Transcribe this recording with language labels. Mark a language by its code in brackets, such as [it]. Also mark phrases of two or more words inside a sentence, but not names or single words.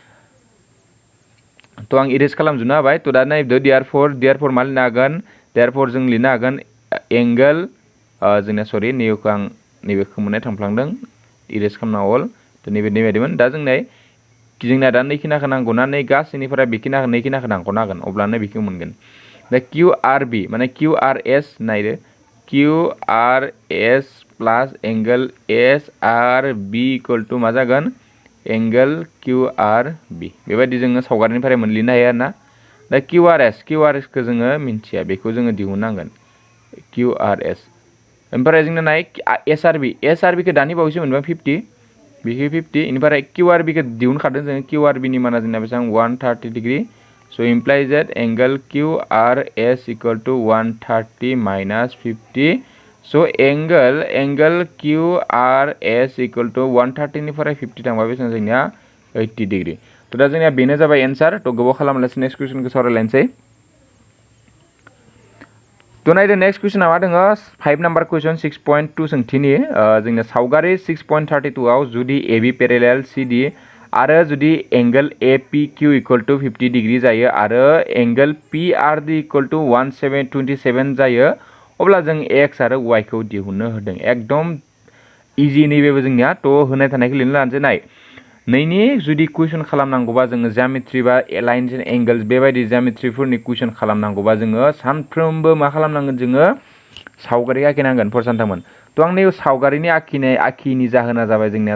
[brx] तो आं इरेज खालामजोबना होबाय तो दा नायदो देयारफोर मा लिरनो हागोन देयारफोर जों लिरनो हागोन एंगल जोंना सरि नैबेखौ आं नैबे खोमोरनाय थांफ्लांदों इरेज खालामना अल तो नैबायदिमोन दा जोंना दा नैखिनाखौ नांगौना नै गासैनिफ्राय बेखिनाखौ नैखिनाखौ दानख'नो हागोन अब्लानो बेखौ मोनगोन दा QRB माने QRS नायदो QRS [en] plus angle SRB equal to [brx] मा जागोन एंगल QRB बेबायदि जोङो सावगारिनिफ्राय मोनलिनो हायो आरोना दा QRS खौ जोङो मिन्थिया बेखौ जोङो दिहुननांगोन QRS ओमफ्राय जोंना नाय SRB खौ दानि बावैसो मोनबा 50 बेखौ 50 इनिफ्राय QRB खौ दिहुनखादों जोङो QRB नि माना जोंना बेसेबां 130 डिग्री [en] so implies that angle QRS equal to 130 minus 50 so angle QRS equal to 130 [brx] निफ्राय 50 थांबा बेसेबां जोंनिया 80 डिग्री तो दा जोंनिया बेनो जाबाय एन्सार तो गोबाव खालामलासै नेक्स्ट कुइसनखौ सावरायलायनोसै तो नायदो नेक्स्ट कुइसना मा दङ 5 नाम्बार कुइसन 6.2 सोंथिनि जोंना सावगारि 6.32 आव जुदि AB पेरेलेल CD आरो जुदि एंगल APQ [en] equal to 50 degree [brx] जायो आरो एंगल PRD [en] equal to 127 [brx] जायो अब्ला जों X आरो Y खौ दिहुननो होदों एकदम इजि नैबेबो जोंनिया तो होनाय थानायखौ लिरनो लानोसै नाय नैनि जुदि कुइसन खालामनांगौबा जोङो ज्यामिट्रि बा [en] lines and angles [brx] बेबायदि ज्यामिट्रिफोरनि कुइसन खालामनांगौबा जोङो सानफ्रोमबो मा खालामनांगोन जोङो सावगारि आखिनांगोन फरायसानोमोन तो आं नै सावगारिनि आखिनि जाहोना जाबाय जोंनिया